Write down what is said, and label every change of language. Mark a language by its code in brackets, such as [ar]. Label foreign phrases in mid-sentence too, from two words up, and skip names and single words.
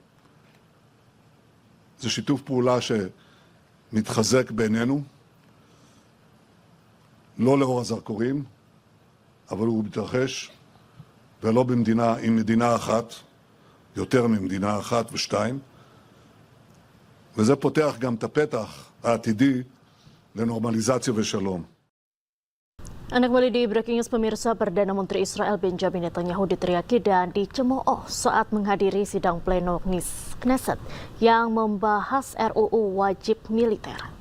[he] זה שיתוף פעולה שמתחזק בינינו, לא לאור הזרקורים, אבל הוא מתרחש, ולא במדינה, עם מדינה אחת, יותר ממדינה אחת ושתיים, וזה פותח גם את הפתח העתידי לנורמליזציה ושלום. [id] Anda kembali di [en] Breaking News, [id] pemirsa. Perdana Menteri Israel Benjamin Netanyahu diteriaki dan dicemooh saat menghadiri sidang pleno Knesset yang membahas RUU wajib militer.